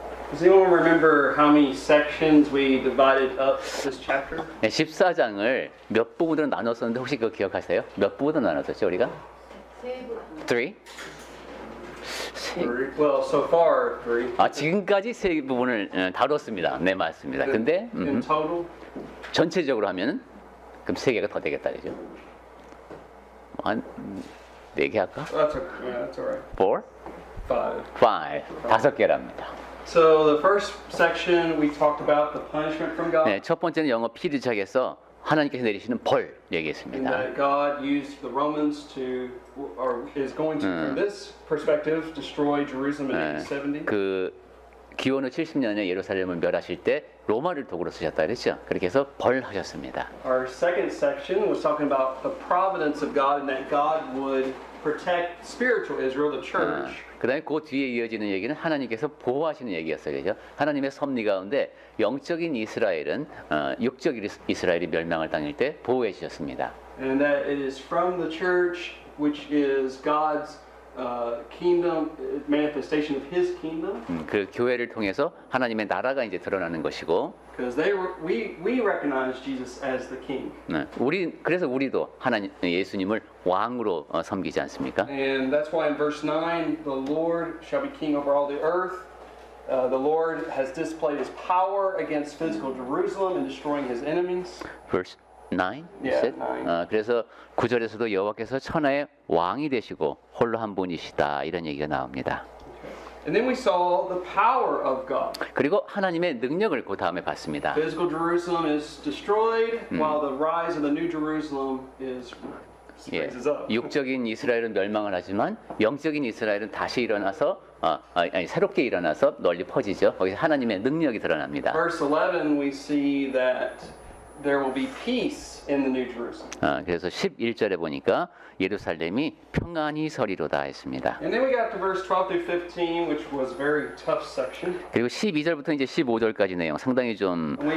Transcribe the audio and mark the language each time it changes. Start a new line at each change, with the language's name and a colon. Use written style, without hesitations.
English: Does anyone remember how many sections we divided up this chapter?
Korean: 네, 14장을 몇 부분으로 나눴었는데 혹시 그거 기억하세요? 몇 부분으로 나눴었죠 우리가? 3?
English: Well, so far 3.
Korean: 아, 지금까지 3부분을 다뤘습니다. 네, 맞습니다. 근데
English: in total,
Korean: 전체적으로 하면은 그럼 3개가 더 되겠다 그죠? 한 4개 할까?
English: that's that's all right. 4? 5.
Korean: 5개랍니다.
English: So the first section we talked about the punishment from God.
Korean: 네, 첫 번째는 영어 피드작에서 하나님께서 내리시는 벌
English: And
Korean: 얘기했습니다.
English: that God used the Romans to, or is going to, from this perspective, destroy Jerusalem in AD 70.
Korean: 그 기원 후 70년에 예루살렘을 멸하실 때 로마를 도구로 쓰셨다 그랬죠. 그렇게 해서 벌하셨습니다.
English: Our second section was talking about the providence of God and that God would protect spiritual Israel, the church.
Korean: 그다음에 그 뒤에 이어지는 얘기는 하나님께서 보호하시는 얘기였어요. 그죠? 하나님의 섭리 가운데 영적인 이스라엘은 육적 이스라엘이 멸망을 당할 때 보호해 주셨습니다.
English: And that it is from the church, which is God's kingdom, manifestation of His kingdom.
Korean: 그 교회를 통해서 하나님의 나라가 이제 드러나는 것이고,
English: Because we recognize Jesus as the king.
Korean: 그래서 우리도 하나님 예수님을 왕으로 섬기지 않습니까?
English: And that's why in verse 9, the Lord shall be king over all the earth. The Lord has displayed His power against physical Jerusalem and destroying His enemies. Verse 9. Yeah, 9.
Korean: 그래서 9절에서도 여호와께서 천하의 왕이 되시고 홀로 한 분이시다 이런 얘기가 나옵니다.
English: And then we saw the power of God.
Korean: 그리고 하나님의 능력을 그 다음에 봤습니다.
English: Physical Jerusalem is destroyed, while the rise of the new Jerusalem is raises up.
Korean: 육적인 이스라엘은 멸망을 하지만 영적인 이스라엘은 다시 일어나서 새롭게 일어나서 널리 퍼지죠. 거기서 하나님의 능력이 드러납니다.
English: Verse 11, we see that there will be peace in the new Jerusalem.
Korean: 그래서 11절에 보니까 예루살렘이 평안히 서리로다 했습니다.
English: And then we got to verse 12 through 15, which was a very tough section.
Korean: 그리고 12절부터 이제 15절까지 내용 상당히 좀